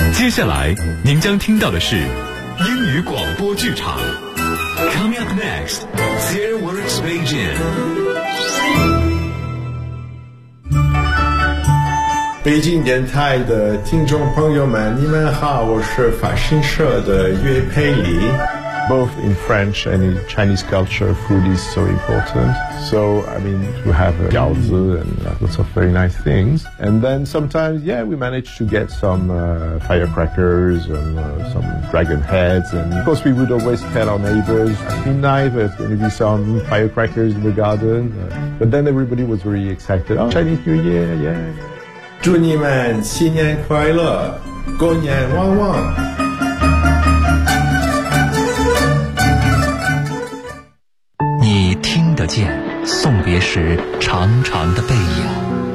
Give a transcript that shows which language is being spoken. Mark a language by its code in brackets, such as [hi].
[zh] 下来您将听到的是英语广播剧场 [en] Coming up next [zh] Theatreworks Beijing。北京电台的听众朋友们，你们好，我是法新社的岳佩里。 [en] Both in French and in Chinese culture, food is so important. So, I mean, you have gaozi and lots of very nice things. And then sometimes, yeah, we managed to get some firecrackers and some dragon heads. And of course, we would always tell our neighbors, it'd be nice, there's going to be some firecrackers in the garden. But then everybody was very excited. Oh, Chinese New Year, yeah. [zh] 祝你们新年快乐，狗年旺旺。你听得见送别时长长的背影，